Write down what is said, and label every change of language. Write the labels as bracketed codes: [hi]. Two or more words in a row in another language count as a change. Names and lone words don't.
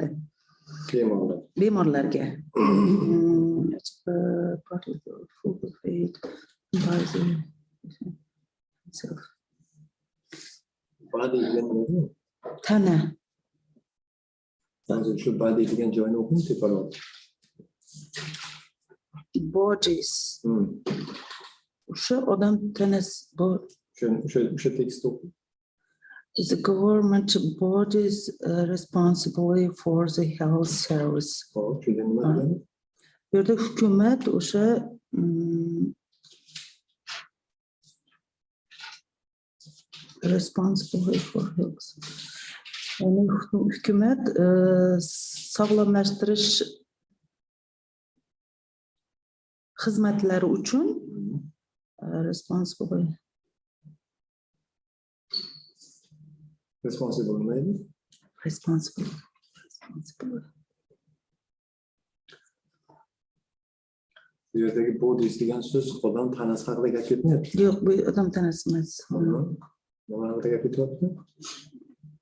[uz] Bemorlarga. Tana. Shu body degan joyni o'qing teparoq. Bodies. O'sha odam tanasi bor. O'sha tekst o'qing. [en] The government bodies responsible for the health service. [uz] Bu yerda hukumat o'sha [en] responsible for health. [uz] Yani hukumat sog'lomlashtirish xizmatlari uchun responsible. [en] Responsible maybe? Responsible. [uz] Bu yerdagi bodies degan so'z odam tanasi haqida gap ketmayapti. Yo'q, bu odam tanasi emas. Nima haqida gap ketyapti?